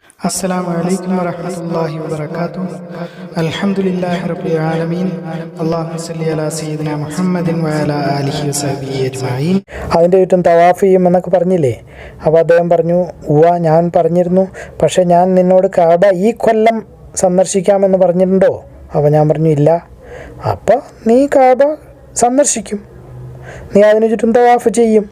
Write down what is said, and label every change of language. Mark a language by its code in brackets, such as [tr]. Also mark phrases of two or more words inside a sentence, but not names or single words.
[ar] السلام عليكم ورحمة الله وبركاته. الحمد لله رب العالمين. اللهم صل على سيدنا محمد وعلى آله وصحبه أجمعين. [ml] അതിൻ്റെ ചുറ്റും തവാഫ് ചെയ്യുമെന്നൊക്കെ പറഞ്ഞില്ലേ? അപ്പോൾ അദ്ദേഹം പറഞ്ഞു, ഞാൻ പറഞ്ഞിരുന്നു, പക്ഷേ ഞാൻ നിന്നോട് കഅബ ഈ കൊല്ലം സന്ദർശിക്കാമെന്ന് പറഞ്ഞിട്ടുണ്ടോ? അപ്പോൾ ഞാൻ പറഞ്ഞു ഇല്ല. അപ്പോൾ നീ കഅബ സന്ദർശിക്കും, നീ അതിന് ചുറ്റും തവാഫ് ചെയ്യും.